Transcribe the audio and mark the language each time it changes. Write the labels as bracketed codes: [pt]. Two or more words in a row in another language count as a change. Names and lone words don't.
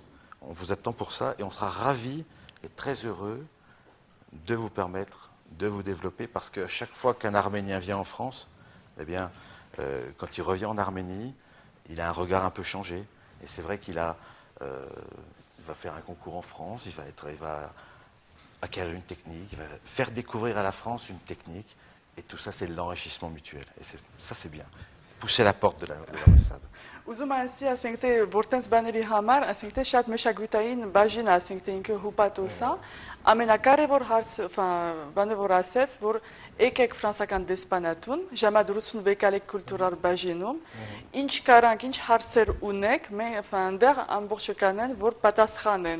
[fr] On vous attend pour ça et on sera ravis et très heureux de vous permettre de vous développer parce qu'à chaque fois qu'un Arménien vient en France, eh bien, quand il revient en Arménie, il a un regard un peu changé. Et c'est vrai il va faire un concours en France, il va acquérir une technique, il va faire découvrir à la France une technique. Et tout ça, c'est l'enrichissement mutuel. Et ça, c'est bien. Pousser la porte de l'ambassade. [hy] Ուզում ասի, ասենք թե որտենց բաների համար, ասենք թե շատ մշակութային բաժին, ասենք թե ինքը հուպատոսա, ամենակարևոր հարցը, բանը որ ասեց, որ եկեք ֆրանսական դեսպանատուն, ժամադրություն վեկալեք կուլտուրալ բաժինում, ինչ կարանք, ինչ հարցեր ունեք, մենք այնտեղ ամբողջը կանեն, որ պատասխանեն։